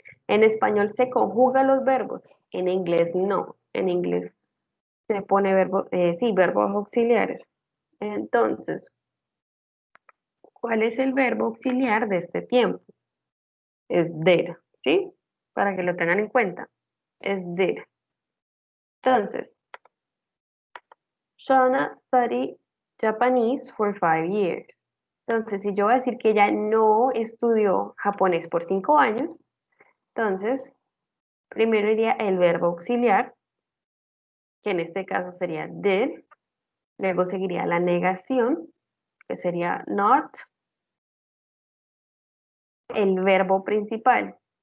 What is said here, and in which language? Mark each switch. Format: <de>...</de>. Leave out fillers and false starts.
<es>En español se conjugan los verbos, en inglés no. En inglés se pone sí, verbos auxiliares. Entonces, ¿cuál es el verbo auxiliar de este tiempo? Es did, ¿sí? Para que lo tengan en cuenta. Es did.</es> <en>Entonces, Shona studied Japanese for 5 years.</en> <es>Entonces, si yo voy a decir que ella no estudió japonés por 5 años, entonces, primero iría el verbo auxiliar, que en este caso sería did, luego seguiría la negación, que sería not, el verbo principal.</es>